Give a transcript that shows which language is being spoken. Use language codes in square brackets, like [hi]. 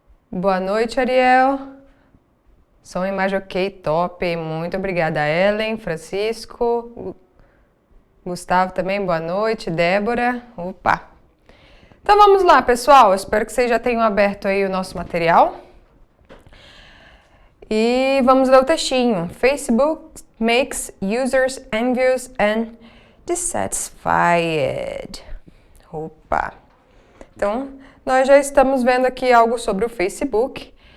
[pt] Boa noite, Ariel. Som e imagem ok, top. Muito obrigada, Ellen, Francisco. Gustavo também, boa noite. Débora. Opa. Então, vamos lá, pessoal. Eu espero que vocês já tenham aberto aí o nosso material. E vamos ler o textinho. [en] Facebook makes users envious and dissatisfied. [pt] Opa! Então, nós já estamos vendo aqui algo sobre o Facebook.